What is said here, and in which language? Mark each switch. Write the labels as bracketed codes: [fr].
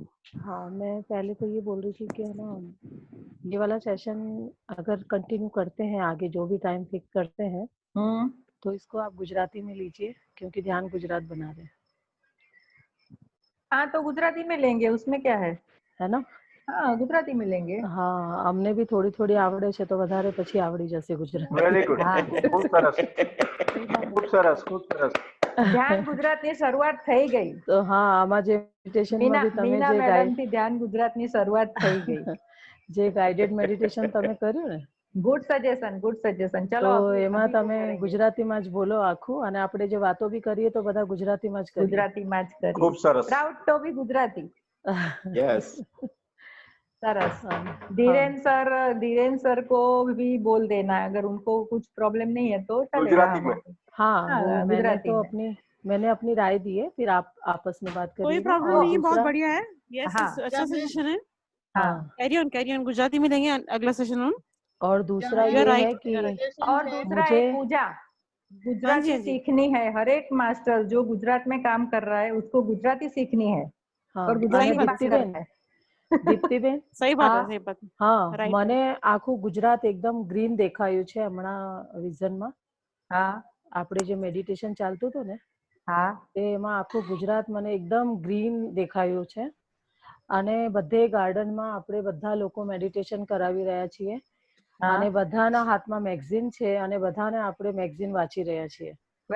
[hi] हाँ, मैं पहले तो ये बोल रही थी कि है ना, ये वाला सेशन अगर कंटिन्यू करते हैं आगे, जो भी टाइम फिक्स करते हैं, तो इसको आप गुजराती में लीजिए क्योंकि ध्यान गुजरात बना रहे हैं। हाँ तो गुजराती में लेंगे, उसमें क्या है ना? हाँ गुजराती में लेंगे। हाँ, हमने भी थोड़ी थोड़ी [gu] आवड़े છે તો વધારે પછી આવડી જશે ગુજરાતી। વેરી ગુડ, ખૂબ સરસ, ખૂબ સરસ, ખૂબ સરસ। ધ્યાન ગુજરાતની શરૂઆત થઈ ગઈ તો હા, આમાં જે મેડિટેશનમાં બી તમે જે મેડમ થી ધ્યાન ગુજરાતની શરૂઆત થઈ ગઈ। જે ગાઈડેડ મેડિટેશન તમે કર્યું ને, ગુડ સજેશન। ચલો તો એમાં તમે ગુજરાતીમાં જ બોલો આખું, અને આપણે જે વાતો બી કરીએ તો બધા ગુજરાતીમાં જ કરીએ। ગુજરાતીમાં જ કરીએ। ખૂબ સરસ। [en] Proud to be Gujarati. Yes [gu] Saras. [hi] Dhiren sir को भी बोल देना अगर उनको कुछ प्रॉब्लम नहीं है तो गुजराती में। हाँ, मैंने अपनी राय दी है, फिर आप आपस में बात करिए। कोई प्रॉब्लम नहीं है, बहुत बढ़िया है। यस, अच्छा सजेशन है। हाँ, कैरी ऑन गुजराती में लेंगे अगला सेशन ऑन। और दूसरा ये है कि पूजा गुजराती सीखनी है। हर एक मास्टर जो गुजरात में काम कर रहा है उसको गुजराती सीखनी है। और गुजराती बात करना है। [gu] દીપ્તિબેન, સહી વાત છે, સહી બાત। હા, મને આખું ગુજરાત એકદમ ગ્રીન દેખાયું છે હમણાં વિઝનમાં। હા, આપણે જે મેડિટેશન ચાલતું હતું ને, હા, તે એમાં આખું ગુજરાત મને એકદમ ગ્રીન દેખાયું છે। અને બધે ગાર્ડનમાં આપણે બધા લોકો મેડિટેશન કરાવી રહ્યા છીએ અને બધાના હાથમાં મેગઝીન છે અને બધાને આપણે મેગઝીન વાંચી રહ્યા છીએ।